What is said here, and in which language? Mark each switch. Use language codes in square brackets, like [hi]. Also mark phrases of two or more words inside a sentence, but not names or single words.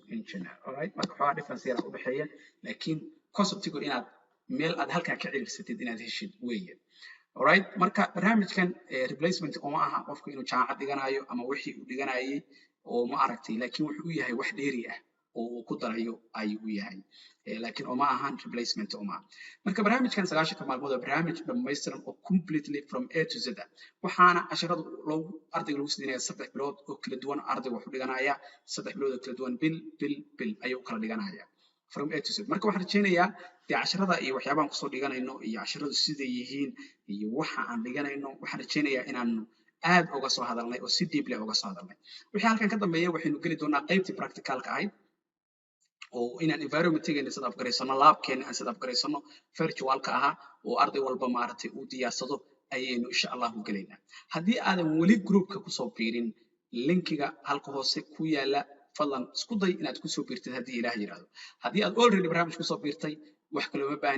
[en] engineer alright [so] marka waxaa difference yar u dhaxeeya laakiin conceptigu inaad meel aad halkaa ka ciriirsatid inaad heshid weeye alright marka barnaamijkan replacement uma aha qofka inuu jaamacad dhiganayo ama wixii uu dhiganayay oo ma aragtay laakiin wuxuu u yahay wax dheeri ah oo uu ku darayo ayuu u yahay laakiin uma ahan replacement uma marka barnaamijkan 9 maalmood oo barnaamij dhammaystiran oo [en] completely from A to Z [so] waxaana casharadu loogu ardayga lagu siinayaa 3 bilood oo kala duwan ardayga wuxuu dhiganayaa 3 bilood oo kala duwan bil ayuu kala dhiganayaa [en] from A to Z [so] marka waxaan rajaynayaa casharada iyo waxyaabahan kusoo dhiganayno iyo casharadu siday yihiin iyo waxa aan dhiganayno waxaan rajaynayaa inaan aad uga soo hadalnay oo si deeply uga soo hadalnay wixii halkan ka dambeeya waxaynu geli doonaa qaybtii practicalka ahayd oo inaan environment-geena [en] set up [so] garaysano labkeena aan [en] set up [so] garaysano virtualka ahaa oo arday walba maaragtay uu diyaarsado ayaynu [ar] insha allah [so] u gelaynaa haddii aadan weli groupka kusoo biirin linkiga halka hoose ku yaala fadlan isku day inaad kusoo biirtid haddii ilaah yiraahdo haddii aad already barnaamij kusoo biirtay wax kale uma baahnid